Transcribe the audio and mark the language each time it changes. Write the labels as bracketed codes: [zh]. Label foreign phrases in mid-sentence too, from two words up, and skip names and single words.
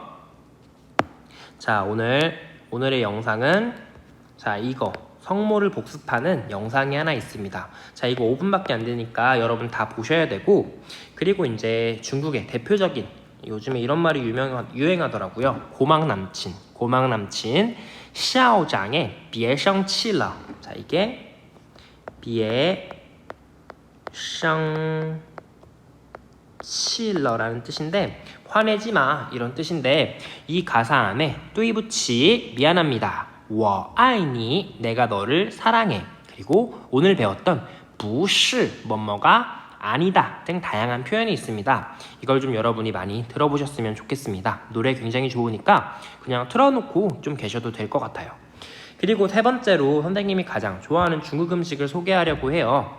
[ko] 자, 오늘의 영상은 자, 이거 성모를 복습하는 영상이 하나 있습니다. 자, 이거 5분밖에 안 되니까 여러분 다 보셔야 되고, 그리고 이제 중국의 대표적인 요즘에 이런 말이 유행하더라고요. 고막남친 샤오장의 别生气了. 자, 이게 [zh] 别生气了 [ko] 라는 뜻인데 화내지 마 이런 뜻인데, 이 가사 안에 对不起 미안합니다, [zh] 我爱你 [ko] 내가 너를 사랑해, 그리고 오늘 배웠던 不是 뭐뭐가 아니다 등 다양한 표현이 있습니다. 이걸 좀 여러분이 많이 들어보셨으면 좋겠습니다. 노래 굉장히 좋으니까 그냥 틀어놓고 좀 계셔도 될 것 같아요. 그리고 세 번째로 선생님이 가장 좋아하는 중국 음식을 소개하려고 해요.